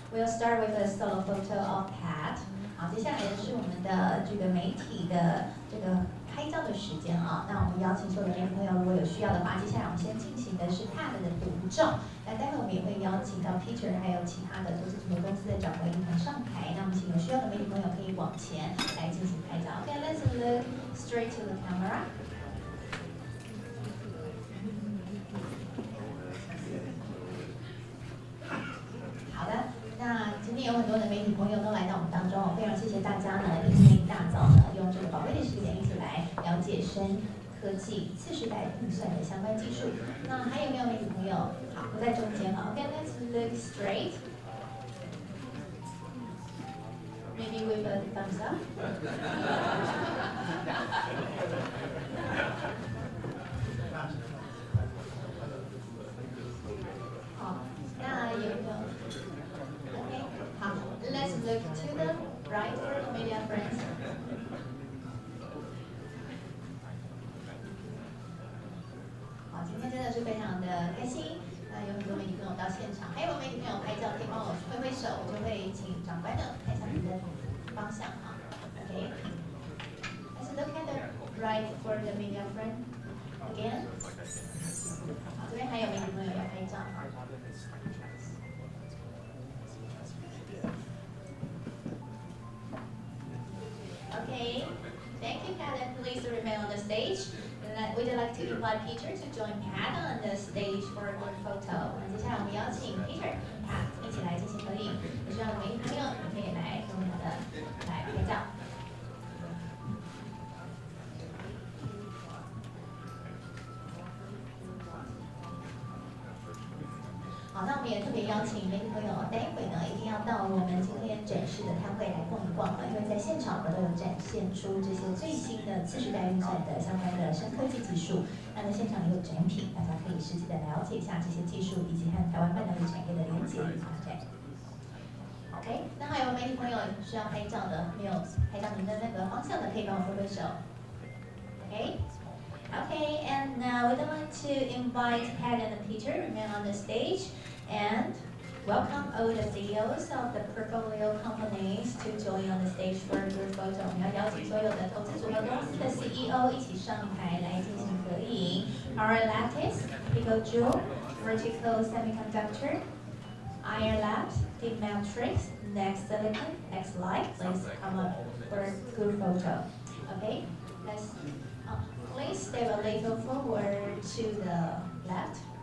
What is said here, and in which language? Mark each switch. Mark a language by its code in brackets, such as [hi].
[en] We'll start with a solo photo of Pat. [zh] 好，接下来的是我们的这个媒体的这个拍照的时间啊。那我们邀请所有的媒体朋友，如果有需要的话，接下来我们先进行的是 Pat 的读证。那待会我们也会邀请到 Peter 还有其他的投资组合公司的掌柜一同上台。那我们请有需要的媒体朋友可以往前来进行拍照。 [en] Okay, let's look straight to the camera. [zh] 好的，那今天有很多的媒体朋友都来到我们当中，非常谢谢大家呢，今天一大早呢，用这个宝贵的时间一起来了解深科技次世代运算的相关技术。那还有没有媒体朋友？好，不在中间哈。 [en] Okay, let's look straight. Maybe with a thumbs up. [zh] 好，那有没有 [en] ？Okay, [zh] 好 [en] ，let's look to the right for the media friends. [zh] 好，今天真的是非常的开心。那有很多媒体朋友到现场，还有媒体朋友拍照可以帮我挥挥手，我就会请长官的看向你的方向啊。 [en] Okay. Let's look at the right for the media friend again. [zh] 好，这边还有媒体朋友要拍照。 [en] Okay. Thank you, Pat, and please remain on the stage. We'd like to invite Peter to join Pat on the stage for a group photo. [zh] 那接下来我们邀请 Peter、Pat 一起来进行合影。有需要的媒体朋友，你可以来跟我们的来拍照。好，那我们也特别邀请媒体朋友，待会呢一定要到我们今天展示的摊位来逛一逛了，因为在现场我们都有展现出这些最新的次世代运算的相关的深科技技术。那在现场也有展品，大家可以实际的了解一下这些技术以及和台湾半导体产业的连结与发展。 OK， 那还有媒体朋友需要拍照的，没有拍到您的那个方向的，可以帮我挥挥手。 [en] OK。 Okay, and now we'd like to invite Pat and Peter to remain on the stage and welcome all the CEOs of the portfolio companies to join on the stage for a group photo. [zh] 我们要邀请所有的投资组合公司的 CEO 一起上台来进行合影。 [en] Our Lattice, Pico Jewel, Vertical Semiconductor, Iron Labs, Deep Matrix, Next Silicon, X Light. Please come up for a group photo. Okay, let's. Please step a little forward to the left.